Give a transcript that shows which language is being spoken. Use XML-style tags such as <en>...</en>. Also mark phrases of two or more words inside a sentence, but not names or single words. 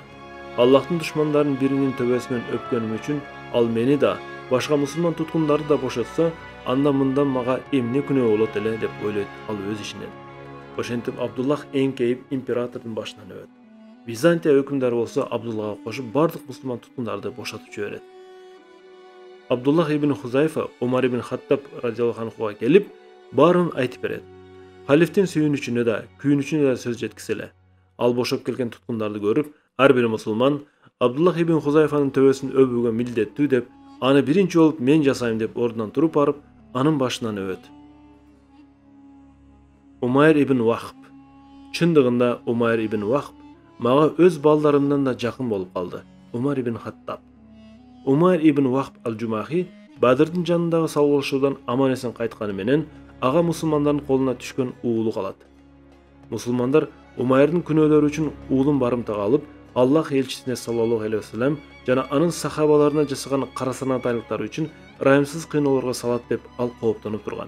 <ky>"Аллахтын душмандарынын биринин төбөсүнөн өпкөнүм үчүн ал мени да, башка мусулман туткундарды да бошотсо, анда мындан мага эмне күнөө болот эле" деп ойлойт ал өз ичинен. Ошентип Абдуллах эңкейип императордун башынан өбөт. Византия өкүмдары болсо Абдуллахга кошуп бардык мусулман туткундарды бошотуп жиберет. Абдуллах ибн Хузайфа Умар ибн Хаттаб</ky> <ar>رضي الله عنه</ar> <ky>келип, баарын айтып берет. Халифтин сүйүнүчүнө да, күйүнүчүнө да сөз жеткизе эле. Ал бошоп келген туткундарды көрүп, ар бир мусулман Абдуллах ибн Хузайфанын төбөсүн өбүүгө милдеттүү деп, аны биринчи болуп мен жасайм деп ордунан туруп барып, анын башынан өбөт. Умайр ибн Вахб. Чындыгында Умайр ибн Вахб мага өз балдарымдан да жакын болуп калды. Умар ибн Хаттаб. Умайр ибн Вахб ал-Жумахи Бадырдын жанындагы салгылашуудан аман эсен кайтканы менен ага мусулмандардын колуна түшкөн уулу калат. Мусулмандар Умайрдын күнөөлөрү үчүн уулун барымтага алып, Аллах элчисине</ky> <ar>صلى الله عليه وسلم</ar> <ky>жана анын сахабаларына жасаган карасанатайлыктары үчүн ырайымсыз кыйноолорго салат деп ал кооптонуп турган.</ky>